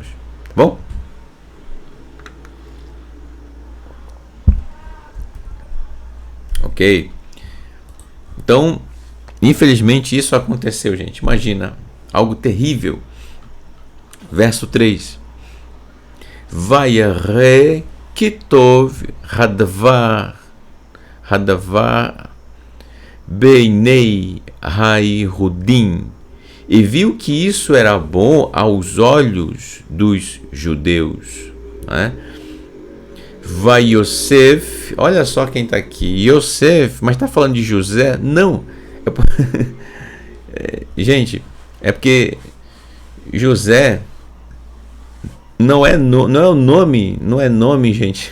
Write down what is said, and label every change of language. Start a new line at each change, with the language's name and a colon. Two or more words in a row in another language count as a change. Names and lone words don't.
Portuguese: Tá bom? Ok? Então, infelizmente isso aconteceu, gente. Imagina, algo terrível. Verso 3.
Hebrew: וירא כי טוב הדבר בעיני היהודים.
Portuguese: E viu que isso era bom aos olhos dos judeus, né? Vai Yosef, olha só quem está aqui, Yosef, mas está falando de José? Não, gente, é porque José não é nome, gente.